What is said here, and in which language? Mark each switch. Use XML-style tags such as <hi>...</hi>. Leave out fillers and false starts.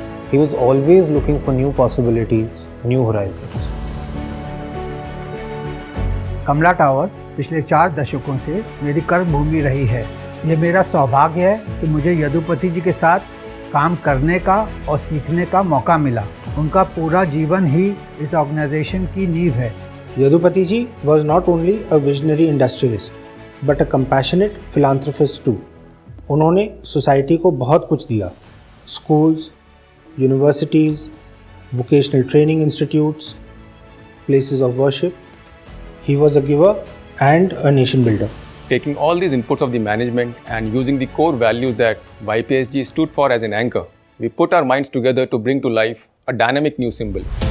<en>He was always looking for new possibilities, new horizons.</en> <hi>Kamala tower पिछले 4 दशकों से मेरी कर्मभूमि रही है। ये मेरा सौभाग्य है कि मुझे यदुपति जी के साथ काम करने का और सीखने का मौका मिला। उनका पूरा जीवन ही इस ऑर्गेनाइजेशन की नींव है।</hi> <en>Yadupati ji was not only a visionary industrialist, but a compassionate philanthropist too.</en> <hi>उन्होंने सोसाइटी को बहुत कुछ दिया।</hi> <en>Schools, universities, vocational training institutes, places of worship. He was a giver and a nation builder. Taking all these inputs of the management and using the core values that YPSG stood for as an anchor, we put our minds together to bring to life a dynamic new symbol.</en>